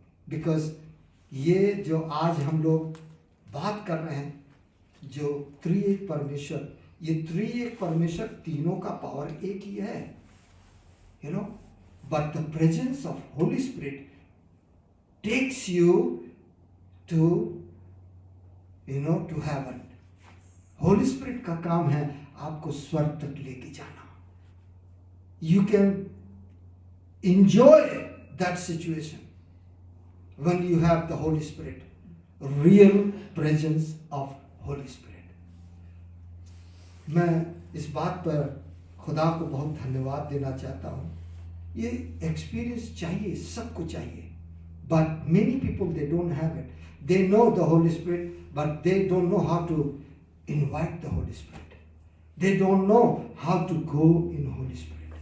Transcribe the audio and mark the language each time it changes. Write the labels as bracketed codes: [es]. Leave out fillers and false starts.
[hi] Because ये जो आज हम लोग बात कर रहे हैं, जो त्रिएक परमेश्वर, ये त्रिएक परमेश्वर तीनों का पावर एक ही है। [en] But the presence of Holy Spirit takes you to to heaven. [hi] Holi spirit का काम है आपको स्वर्ग तक लेके जाना। [en] You can enjoy that situation when you have the Holy Spirit, real presence of Holy Spirit. [hi] मैं इस बात पर खुदा को बहुत धन्यवाद देना चाहता हूँ। ये एक्सपीरियंस चाहिए, सबको चाहिए, [en] but many people they don't have it. They know the Holy Spirit, but they don't know how to invite the Holy Spirit. They don't know how to go in Holy Spirit.